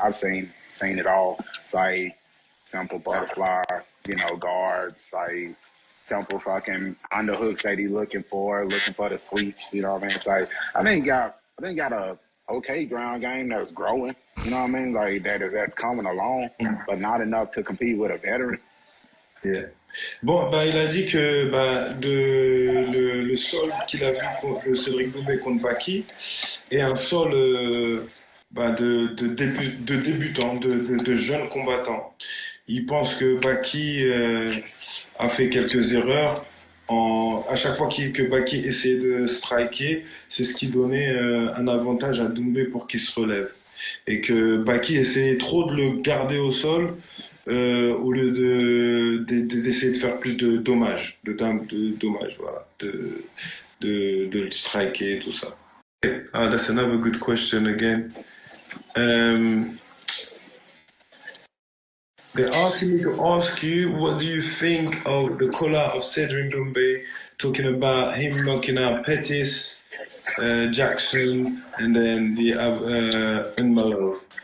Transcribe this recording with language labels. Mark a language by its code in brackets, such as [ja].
[en] I've seen it all. It's like simple butterfly, you know, guards, like simple fucking underhooks that he's looking for the sweeps, you know what I mean? It's like, I think he got a okay ground game that's growing, you know what I mean? Like that's coming along, but not enough to compete with a veteran. Yeah. [fr] Bon, bah, il a dit que bah, le sol qu'il a vu contre Cédric Doumbé contre Baki est un sol bah, de débutants, de jeunes combattants. Il pense que Baki a fait quelques erreurs. À chaque fois que Baki essayait de striker, c'est ce qui donnait un avantage à Doumbé pour qu'il se relève. Et que Baki essayait trop de le garder au sol au lieu d'essayer de faire plus de dommages, voilà, de le striker et tout ça. [en] That's another good question again. They asked me to ask you, what do you think of the collar of Cedric Doumbé, talking about him knocking out Pettis, Jackson, and then the Unmalov.